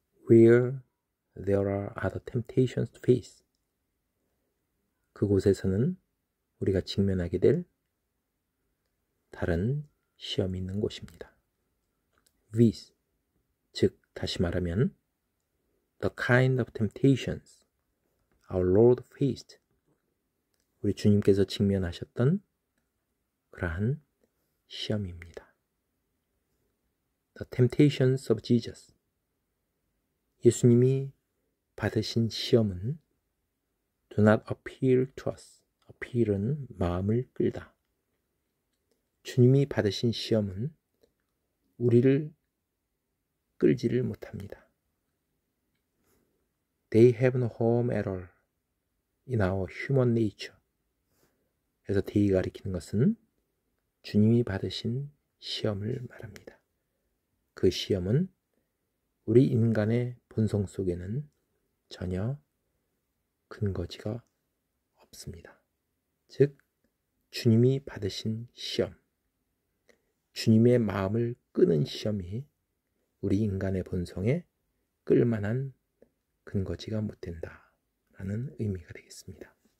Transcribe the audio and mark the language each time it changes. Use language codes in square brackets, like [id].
[en] Where there are other temptations to face, [ko] 그곳에서는 우리가 직면하게 될 다른 시험이 있는 곳입니다. [en] With, [ko] 즉 다시 말하면 [en] the kind of temptations our Lord faced, [ko] 우리 주님께서 직면하셨던 그러한 시험입니다. [en] The temptations of Jesus, [ko] 예수님이 받으신 시험은 [en] do not appeal to us. [ko] appeal은 마음을 끌다. 주님이 받으신 시험은 우리를 끌지를 못합니다. [en] They have no home at all in our human nature. [ko] 그래서 they가 가리키는 것은 주님이 받으신 시험을 말합니다. 그 시험은 우리 인간의 본성 속에는 전혀 근거지가 없습니다. 즉, 주님이 받으신 시험, 주님의 마음을 끄는 시험이 우리 인간의 본성에 끌만한 근거지가 못 된다라는 의미가 되겠습니다.